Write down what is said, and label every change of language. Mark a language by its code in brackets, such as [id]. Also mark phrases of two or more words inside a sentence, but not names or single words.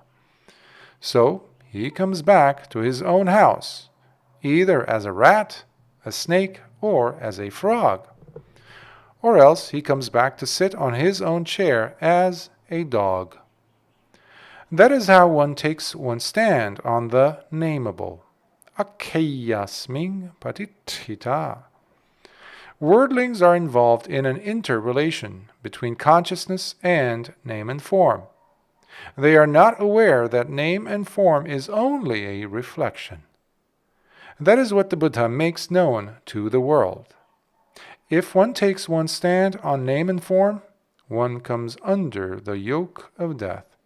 [en] So he comes back to his own house, either as a rat, a snake, or as a frog. Or else he comes back to sit on his own chair as a dog. That is how one takes one's stand on the nameable. [pi] Akkheyasming patiṭṭhita. [en] Worldlings are involved in an interrelation between consciousness and name and form. They are not aware that name and form is only a reflection. That is what the Buddha makes known to the world. If one takes one's stand on name and form, one comes under the yoke of death.